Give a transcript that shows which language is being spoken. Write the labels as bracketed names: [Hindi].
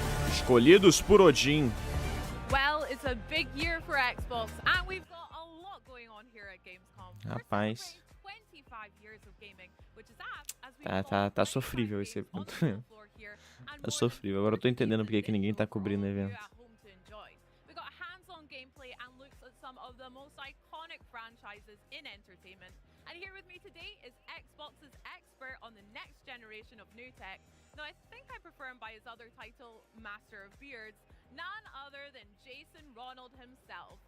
[Portuguese] Escolhidos por Odin. [English] Well, it's a big year for Xbox, and we've got a lot going on here at Gamescom. [Portuguese] Rapaz. [English] 25 years of gaming, which is [Portuguese] Tá sofrível esse evento. Tá sofrível. Agora eu tô entendendo porque que ninguém tá cobrindo o evento. [English] We got hands-on gameplay and looks at some of the most iconic franchises in entertainment. And here with me today is Xbox's expert on the next generation of new tech. Now, I think I prefer him by his other title, Master of Beards, none other than Jason Ronald himself.